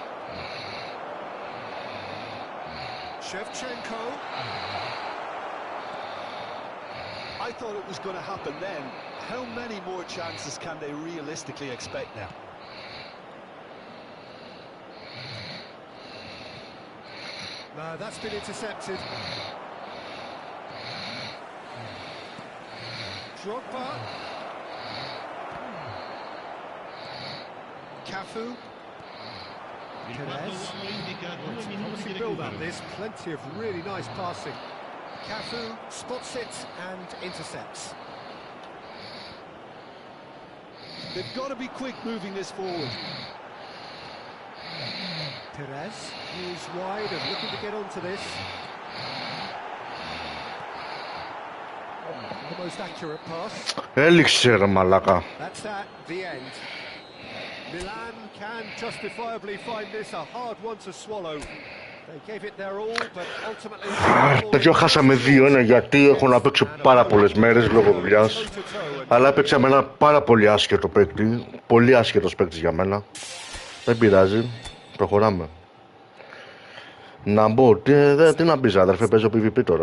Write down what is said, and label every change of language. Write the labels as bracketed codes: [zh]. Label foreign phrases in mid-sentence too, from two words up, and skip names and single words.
[en] Shevchenko. I thought it was going to happen then. How many more chances can they realistically expect now? No, that's been intercepted. Drogba. Cafu. [it] Il quarto uomo indica 2 minuti di [en] Build up [it] recupero. [en] this, plenty of really nice passing. Cafu spots it and intercepts. They've got to be quick moving this forward. Perez is wide and looking to get onto this. The most accurate pass. [el] Έληξε ρε μαλάκα. [en] That's that, the end. Milan can justifiably find this a hard one to swallow. They gave it their all, but ultimately... [el] Τέτοιο χάσαμε 2-1 γιατί έχω να παίξω πάρα πολλές μέρες λόγω δουλειάς. Αλλά έπαιξα με ένα πάρα πολύ άσχετο παίκτη. Πολύ άσχετος παίκτης για μένα. Δεν πειράζει. Προχωράμε. Να μπω. Τι να πεις αδερφέ, παίζω PvP τώρα.